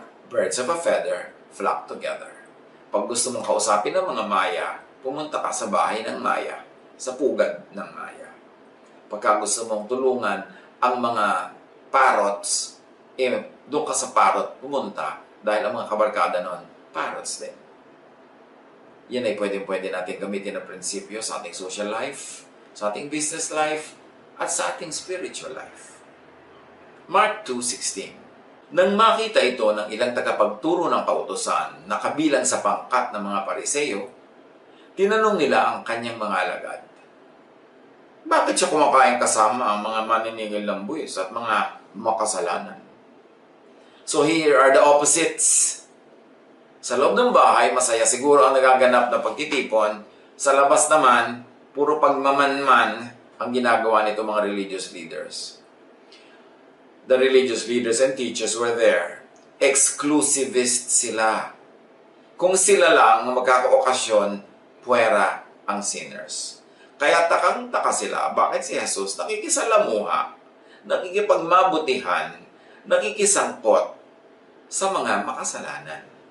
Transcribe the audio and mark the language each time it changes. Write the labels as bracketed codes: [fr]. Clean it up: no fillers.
[en] Birds of a feather flock together. [tl] Pag gusto mong kausapin ng mga Maya, pumunta ka sa bahay ng Maya, sa pugad ng Maya. Pagka gusto mong tulungan ang mga parrots, doon ka sa parrot pumunta dahil ang mga kabarkada nun, parrots din. Yan ay pwede natin gamitin na prinsipyo sa ating social life, sa ating business life, at sa ating spiritual life. Mark 2:16. Nang makita ito ng ilang tagapagturo ng kautusan na kabilang sa pangkat ng mga Pariseo, tinanong nila ang kanyang mga alagad, bakit siya kumakain kasama ang mga maniningil ng buwis at mga makasalanan? [en] So here are the opposites. [tl] Sa loob ng bahay, masaya siguro ang nagaganap na pagtitipon. Sa labas naman, puro pagmamanman ang ginagawa nito mga religious leaders. [en] The religious leaders and teachers were there. [tl] Exclusivist sila. Kung sila lang ang magkakaokasyon, puwera ang sinners. Kaya takang-taka sila, bakit si Jesus nakikisalamuha, nakikipagmabutihan, nakikisangkot sa mga makasalanan.